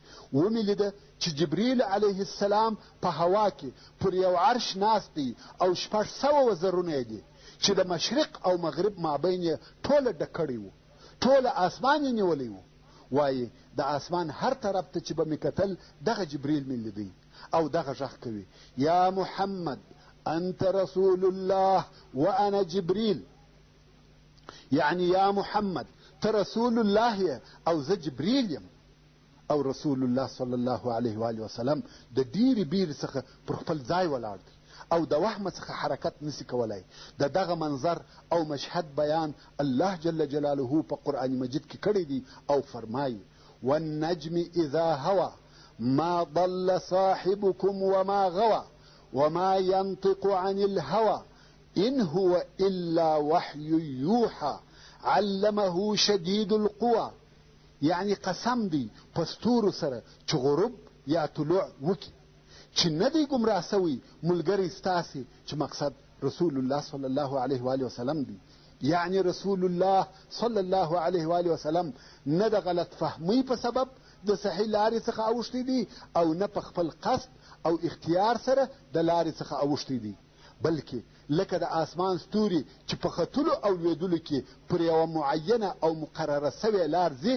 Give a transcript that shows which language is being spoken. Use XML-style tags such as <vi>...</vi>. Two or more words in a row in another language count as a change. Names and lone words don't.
<ps>ومې لیده چې جبریل</ps> <ar>علیه السلام</ar> <ps>په هوا کې پر یو عرش ناست دی او 600 وزرونه یې دي چې د مشرق او مغرب مابین یې ټوله ډک کړی و، ټوله اسمان یې نیولی و. وایي د اسمان هر طرف ته چې به مې کتل دغه جبریل مې لیدی او دغه غږ کوي</ps> <ar>یا محمد انت رسول الله وانا جبریل،</ar> <ps>یعنی یا محمد ته رسول الله یې او زه جبریل یم. او رسول الله</ps> <ar>صلی الله علیه و آله وسلم</ar> <ps>د ډېرې بیرې څخه پر خپل ځای ولاړ دی او د وهمه څخه حرکت نسی کولی. د دغه منظر او مشهد بیان الله</ps> <ar>جل جلاله</ar> <ps>په قرآن مجید کې کړی دی او فرمایي</ps> <ar>والنجم اذا هوى ما ضل صاحبكم وما غوى وما ينطق عن الهوى ان هو الا وحي يوحى علمه شدید القوى.</ar> <ps>یعنی قسم دی په ستورو سره چې غروب یا طلوع وکي چې نه دی ګمراه سوی ملګری ستاسې، چې مقصد رسول الله</ps> <ar>صلی الله علیه و آله وسلم</ar> <ps>دی. یعنی رسول الله</ps> <ar>صلی الله علیه و آله وسلم</ar> <ps>نه د غلط فهمی په سبب د صحیح لارې څخه اوښتی دی او نه په خپل قصد او اختیار سره د لارې څخه اوښتی دی، بلکې لکه د آسمان ستوري چې په ختلو او لوېدلو کې پر یوه معینه او مقرره سوې لار ځي،</ps>